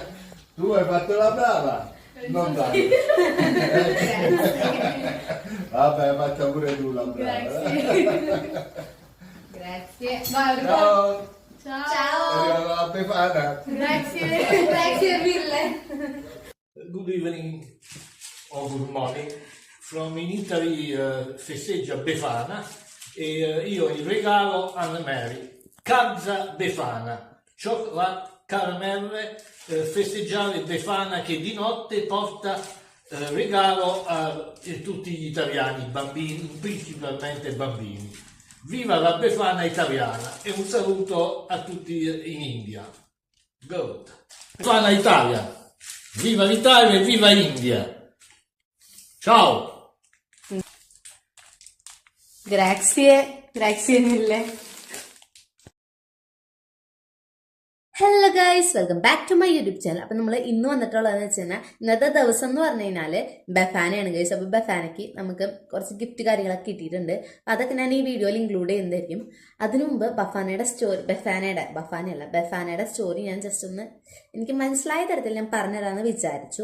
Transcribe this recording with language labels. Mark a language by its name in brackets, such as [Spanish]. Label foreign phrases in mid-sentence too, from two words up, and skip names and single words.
[Italian] Tu hai fatto la brava? Non dai. Vabbè, faccia pure tu la brava. Grazie. Grazie. Vai, Ciao. Ciao. È arrivata la Befana. Grazie. Grazie mille. [English] Good evening or good morning. [Italian] From in Italy festeggia Befana e io il regalo Anna Mary. Casa Befana, cioccolato, caramelle, festeggiare Befana che di notte porta regalo a tutti gli italiani, bambini, principalmente bambini. Viva la Befana italiana e un saluto a tutti in India. Good. Befana Italia. Viva l'Italia e viva India! Ciao! Grazie mille. [English] Hello guys, welcome back to my YouTube channel. [Malayalam] അപ്പം നമ്മൾ ഇന്ന് വന്നിട്ടുള്ളതെന്ന് വെച്ച് കഴിഞ്ഞാൽ ഇന്നത്തെ ദിവസം എന്ന് പറഞ്ഞു കഴിഞ്ഞാൽ ബഫാനയാണ് ഗൈസ്. അപ്പോൾ ബഫാനയ്ക്ക് നമുക്ക് കുറച്ച് ഗിഫ്റ്റ് കാര്യങ്ങളൊക്കെ കിട്ടിയിട്ടുണ്ട്. അപ്പോൾ അതൊക്കെ ഞാൻ ഈ വീഡിയോയിൽ ഇൻക്ലൂഡ് ചെയ്യുന്നതായിരിക്കും. അതിനു മുമ്പ് ബഫാനയുടെ സ്റ്റോറി ഞാൻ ജസ്റ്റ് ഒന്ന് എനിക്ക് മനസ്സിലായ തരത്തിൽ ഞാൻ പറഞ്ഞുതരാമെന്ന് വിചാരിച്ചു.